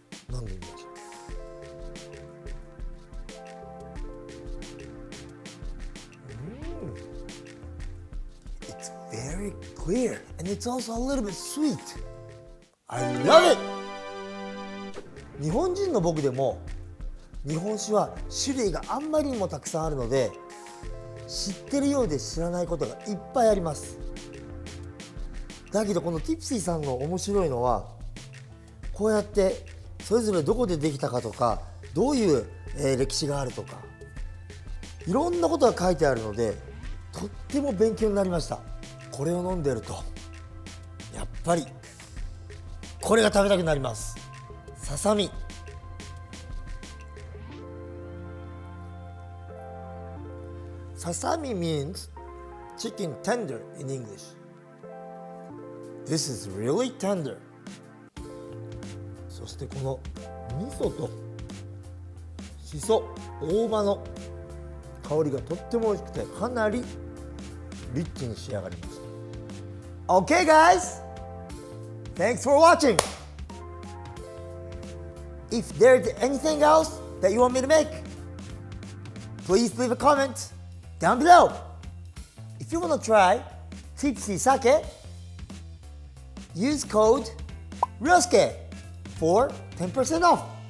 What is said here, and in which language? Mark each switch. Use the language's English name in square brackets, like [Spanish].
[Japanese] なんで [English] It's very clear and it's also a little bit sweet. I love it! [Japanese] 日本人の僕でも日本酒は種類があんまりにもたくさんあるので知ってるようで知らないことがいっぱいあります。だけどこのティプシーさんの面白いのはこうやってそれぞれどこでできたかとかどういう歴史があるとかいろんなことが書いてあるのでとっても勉強になりました。これを飲んでるとやっぱりこれが食べたくなります。ささみ。 [English] Sasami means chicken tender in English. This is really tender. [Japanese] そしてこの味噌としそ、大葉の香りがとっても美味しくてかなりリッチに仕上がりました。 [English] Okay, guys, thanks for watching. If there's anything else that you want me to make, please leave a comment down below. If you want to try Tipsy Sake, use code RYOSUKE for 10% off.